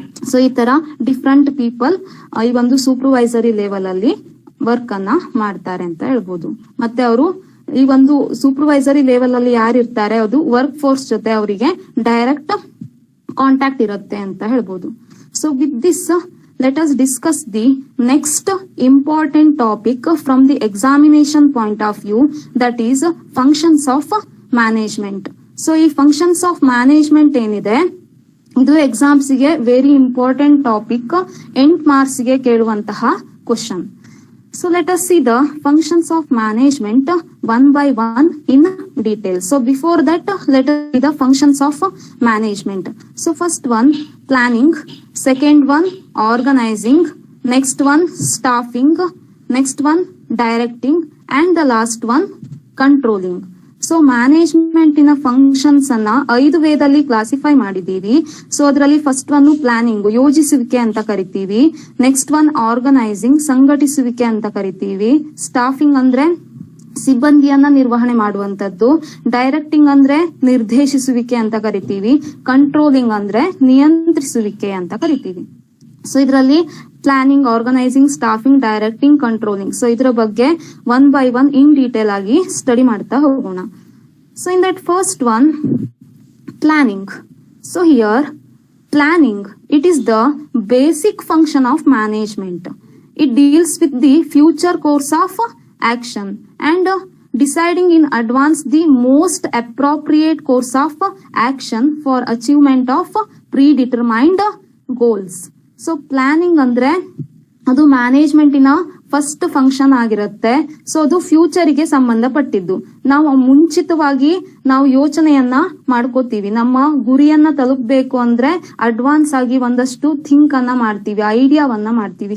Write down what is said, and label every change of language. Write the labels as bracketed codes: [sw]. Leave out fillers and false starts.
[kn] So ಈ ತರ different people ಈ ಒಂದು ಸೂಪರ್ವೈಸರಿ ಲೆವೆಲ್ ಅಲ್ಲಿ ವರ್ಕ್ ಅನ್ನ ಮಾಡ್ತಾರೆ ಅಂತ ಹೇಳ್ಬೋದು. ಮತ್ತೆ ಅವರು ಈ ಒಂದು ಸೂಪರ್ವೈಸರಿ ಲೆವೆಲ್ ಅಲ್ಲಿ ಯಾರು ಇರ್ತಾರೆ ಅದು ವರ್ಕ್ ಫೋರ್ಸ್ ಜೊತೆ ಅವರಿಗೆ ಡೈರೆಕ್ಟ್ ಕಾಂಟ್ಯಾಕ್ಟ್ ಇರುತ್ತೆ ಅಂತ ಹೇಳ್ಬೋದು. [en] So with this let us discuss the next important topic from the examination point of view, that is functions of management. [kn] So ಈ functions of management ಏನಿದೆ ಇದು ಎಕ್ಸಾಮ್ಸ್ ಗೆ ವೆರಿ ಇಂಪಾರ್ಟೆಂಟ್ ಟಾಪಿಕ್, 8 ಮಾರ್ಕ್ಸ್ ಗೆ ಕೇಳುವಂತಹ question. [en] So let us see the functions of management one by one in detail. So before that, let us see the functions of management. So first one, planning. Second one, organizing. Next one, staffing. Next one, directing. And the last one, controlling. [kn] So management ಇನ functions ಅನ್ನ 5 ವೇದಲ್ಲಿ classify ಮಾಡಿದೀವಿ. So ಅದರಲ್ಲಿ first one planning, ಯೋಜಿಸುವಿಕೆ ಅಂತ ಕರಿತೀವಿ. Next one organising, ಸಂಘಟಿಸುವಿಕೆ ಅಂತ ಕರಿತೀವಿ. Staffing ಅಂದ್ರೆ ಸಿಬ್ಬಂದಿಯನ್ನ ನಿರ್ವಹಣೆ ಮಾಡುವಂತದ್ದು. ಡೈರೆಕ್ಟಿಂಗ್ ಅಂದ್ರೆ ನಿರ್ದೇಶಿಸುವಿಕೆ ಅಂತ ಕರಿತೀವಿ. ಕಂಟ್ರೋಲಿಂಗ್ ಅಂದ್ರೆ ನಿಯಂತ್ರಿಸುವಿಕೆ ಅಂತ ಕರಿತೀವಿ. ಸೊ ಇದರಲ್ಲಿ planning, organising, staffing, directing, controlling. So ಇದರ ಬಗ್ಗೆ [en] 1 by 1 in detail [kn] ಆಗಿ ಸ್ಟಡಿ ಮಾಡ್ತಾ ಹೋಗೋಣ. [en] So in that first one, planning. So here planning, it is the basic function of management. It deals with the future course of action and deciding in advance the most appropriate course of action for achievement of predetermined goals. [kn] So planning ಅಂದ್ರೆ ಅದು ಮ್ಯಾನೇಜ್ಮೆಂಟಿನ first function ಆಗಿರುತ್ತೆ. So ಅದು future ಗೆ ಸಂಬಂಧಪಟ್ಟಿದ್ದು. ನಾವು ಮುಂಚಿತವಾಗಿ ನಾವು ಯೋಚನೆಯನ್ನ ಮಾಡ್ಕೋತೀವಿ. ನಮ್ಮ ಗುರಿಯನ್ನ ತಲುಪಬೇಕು ಅಂದ್ರೆ ಅಡ್ವಾನ್ಸ್ ಆಗಿ ಒಂದಷ್ಟು ಥಿಂಕ್ ಅನ್ನ ಮಾಡ್ತೀವಿ, ಐಡಿಯಾವನ್ನ ಮಾಡ್ತೀವಿ.